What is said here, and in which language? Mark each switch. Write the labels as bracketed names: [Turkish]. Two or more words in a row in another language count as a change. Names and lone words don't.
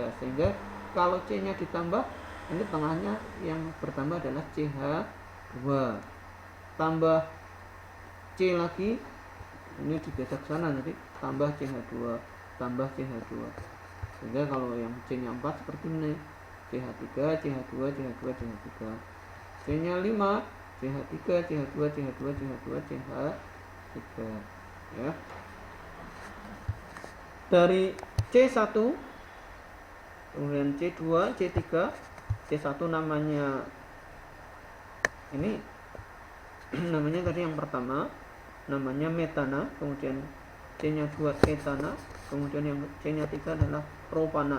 [Indonesian] sehingga kalau C-nya ditambah, ini tengahnya yang bertambah adalah CH2, tambah C lagi, ini digeser ke sana nanti tambah CH2, tambah CH2, sehingga kalau yang C-nya 4 seperti ini, CH3, CH2, CH2, CH3, C-nya 5, CH3, CH2, CH2, CH2, CH3, ya. Dari C1 kemudian C2, C3, C1 namanya ini namanya tadi yang pertama namanya metana, kemudian C-nya 2 etana, kemudian yang C-nya 3 adalah propana.